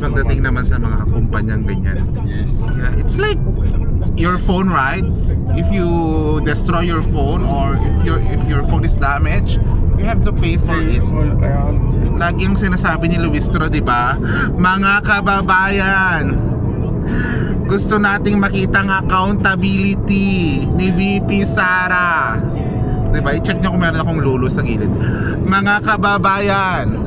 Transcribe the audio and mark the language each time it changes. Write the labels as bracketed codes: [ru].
[tl] Pagdating naman sa mga kumpanyang ganyan. [en] Yes. Yeah, it's like your phone, right? If you destroy your phone or if your phone is damaged, you have to pay for it. [tl] Lagi ang sinasabi ni Luistro, di ba? Mga kababayan, gusto nating makita ang accountability ni VP Sara. Di ba? I-check nyo kung meron akong lulu sa gilid. Mga kababayan.